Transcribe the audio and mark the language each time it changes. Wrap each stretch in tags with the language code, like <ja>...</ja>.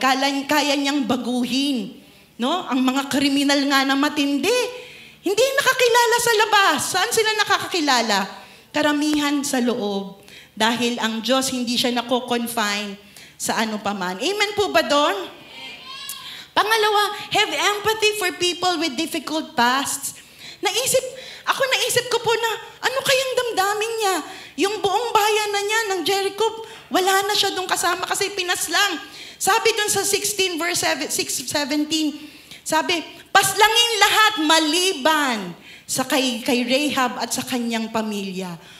<tl>Kaya niyang baguhin. Ang mga kriminal nga na matindi, hindi nakakilala sa labas. Saan sila nakakakilala? Karamihan sa loob. Dahil ang Diyos hindi siya nako-confine sa ano paman. Amen po ba doon?</tl> <en>Pangalawa, have empathy for people with difficult pasts.</en> <tl>Naisip ko po na, ano kayang damdamin niya? Yung buong bayan na niya ng Jericho, wala na siya doon kasama kasi pinaslang. Sabi doon sa 16 verse 17, sabi, paslangin lahat maliban sa kay Rahab at sa kanyang pamilya.</tl>